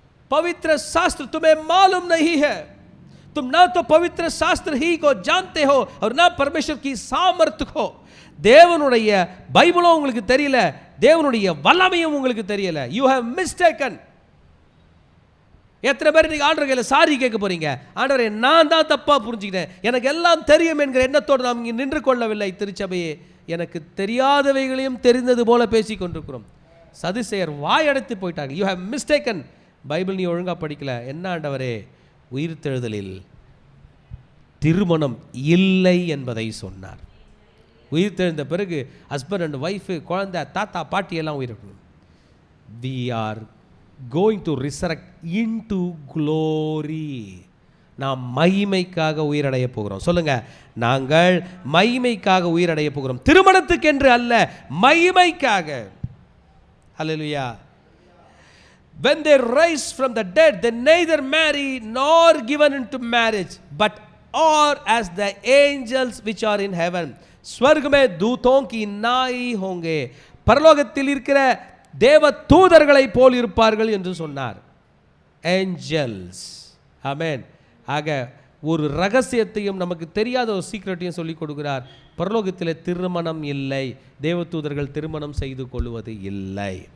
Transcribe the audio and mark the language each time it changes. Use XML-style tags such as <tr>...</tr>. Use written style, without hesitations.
<hi>पवित्र शास्त्र तुम्हें मालूम नहीं है. तुम ना तो पवित्र शास्त्र ही को जानते हो और ना परमेश्वर की सामर्थ्य को.</hi> <ta>தேவனுடைய பைபிளும் உங்களுக்கு தெரியல, தேவனுடைய வல்லமையும் உங்களுக்கு தெரியல.</ta> <en>You have mistaken.</en> <ta>எத்தனை பேர் நீங்கள் ஆண்டவர் கையில் சாரி கேட்க போகிறீங்க? ஆண்டவரே, நான் தான் தப்பாக புரிஞ்சுக்கிட்டேன், எனக்கு எல்லாம் தெரியும் என்கிற எண்ணத்தோடு நாம் இங்கே நின்று கொள்ளவில்லை. திருச்சபையே, எனக்கு தெரியாதவைகளையும் தெரிந்தது போல பேசி கொண்டிருக்கிறோம். சதுசேயர் வாயடைத்து போயிட்டாங்க.</ta> <en>You have mistaken.</en> <ta>பைபிள் நீ ஒழுங்காக படிக்கல. என்ன ஆண்டவரே? உயிர்த்தெழுதலில் திருமணம் இல்லை என்பதை சொன்னார். உயிர்த்தெழுந்த பிறகு ஹஸ்பண்ட் அண்ட் ஒய்ஃபு, குழந்தை, தாத்தா, பாட்டி எல்லாம் உயிரிழக்கணும்.</ta> <en>we are going to resurrect into glory.</en> <ta>நாம் மகிமைக்காக உயிரடைய போகிறோம். சொல்லுங்க, நாங்கள் மகிமைக்காக உயிரடைய போகிறோம், திருமணத்துக்கென்று அல்ல, மகிமைக்காக. ஹல்லேலூயா.</ta> <en>when they rise from the dead, they neither marry nor given into marriage, but are as the angels which are in heaven.</en> <hi>स्वर्ग में दूतों की नाई होंगे.</hi> <ta>பரலோகத்தில் இருக்கிற தேவ தூதர்களை போல் இருப்பார்கள் என்று சொன்னார். ஏஞ்சல்ஸ். ஆமென். ஆக ஒரு ரகசியத்தையும் நமக்கு தெரியாத ஒரு சீக்ரெட்டையும் சொல்லிக் கொடுக்கிறார். பரலோகத்தில் திருமணம் இல்லை, தேவதூதர்கள் திருமணம் செய்து கொள்வது இல்லை.</ta>